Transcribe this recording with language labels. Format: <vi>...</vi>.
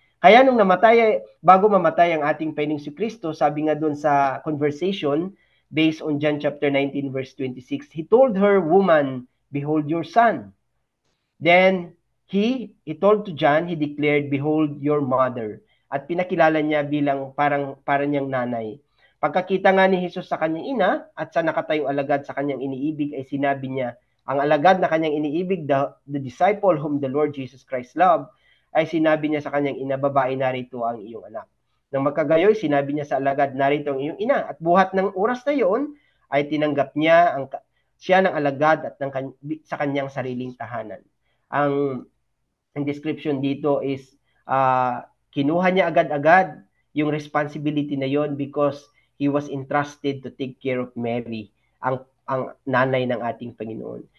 <tl>Kaya nung bago mamatay ang ating Panginoong Kristo, sabi nga doon sa conversation,</tl> <en>based on John chapter 19 verse 26, he told her, "Woman, behold your son." Then he told to John, he declared, "Behold your mother."</en> <tl>At pinakilala niya bilang parang niyang nanay. Pagkakita nga ni Jesus sa kanyang ina at sa nakatayong alagad sa kanyang iniibig, ay sinabi niya, ang alagad na kanyang iniibig,</tl> <en>the disciple whom the Lord Jesus Christ loved,</en> <tl>ay sinabi niya sa kanyang ina, "Babae, narito ang iyong anak." Nang magkagayoy, sinabi niya sa alagad, "Narito ang iyong ina." At buhat ng oras na iyon, ay tinanggap niya siya ng alagad at sa kanyang sariling tahanan. Ang description dito is, kinuha niya agad-agad yung responsibility na yon</tl> <en>because he was entrusted to take care of Mary,</en> <tl>ang nanay ng ating Panginoon.</tl>